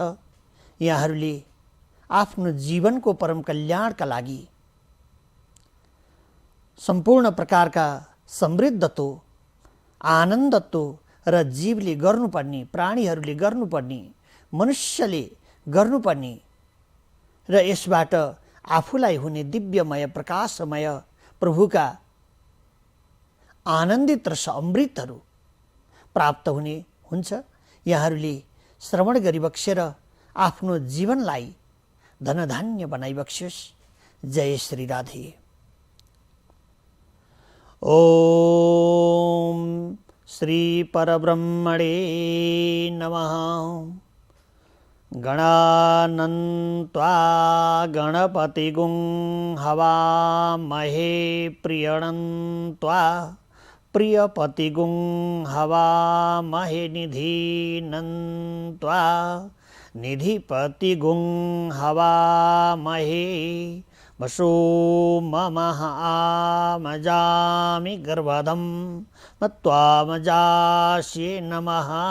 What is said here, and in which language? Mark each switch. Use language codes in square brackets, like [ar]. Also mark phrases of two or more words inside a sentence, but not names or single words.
[ne] यहाँहरूले आफ्नो जीवनको परम कल्याणका लागि सम्पूर्ण प्रकारका समृद्धत्व आनन्दत्व र जीवले गर्नुपर्ने प्राणीहरूले गर्नुपर्ने मनुष्यले गर्नुपर्ने र यसबाट आफूलाई हुने दिव्यमय प्रकाशमय प्रभुका आनन्दित रस अमृतहरू प्राप्त हुने हुन्छ। यहाँहरूले श्रवण गरिबक्सेर आफ्नो जीवनलाई धनधान्य बनाइबक्स्योस्। [sa] जय श्री राधे। ओम श्री परब्रह्मणे नमः। गणानन्त्वा गणपतिगुं हवामहे प्रियणन्त्वा प्रियपतिगुं हवामहे निधीनन्त्वा निधिपतिगुं हवामहे वसो ममः आमजामि गर्भधं मत्वामजास्ये नमः।